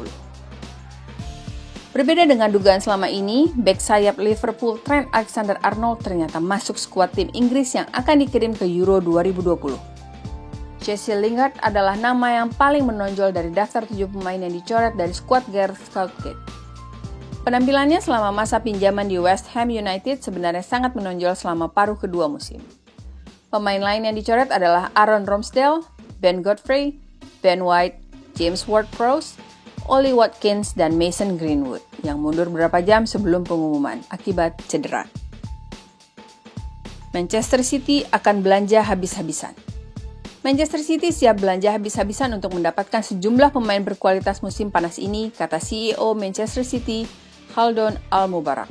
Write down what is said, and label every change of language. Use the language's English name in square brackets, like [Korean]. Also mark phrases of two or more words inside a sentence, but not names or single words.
[Indonesian] Berbeda dengan dugaan selama ini, bek sayap Liverpool Trent Alexander-Arnold ternyata masuk skuad tim Inggris yang akan dikirim ke Euro 2020. Jesse Lingard adalah nama yang paling menonjol dari daftar 7 pemain yang dicoret dari skuad Gareth Southgate. Penampilannya selama masa pinjaman di West Ham United sebenarnya sangat menonjol selama paruh kedua musim. Pemain lain yang dicoret adalah Aaron Ramsdale, Ben Godfrey, Ben White, James Ward-Prowse, Ollie Watkins, dan Mason Greenwood yang mundur beberapa jam sebelum pengumuman akibat cedera. Manchester City akan belanja habis-habisan. Manchester City siap belanja habis-habisan untuk mendapatkan sejumlah pemain berkualitas musim panas ini, kata CEO Manchester City, Khaldoon Al-Mubarak.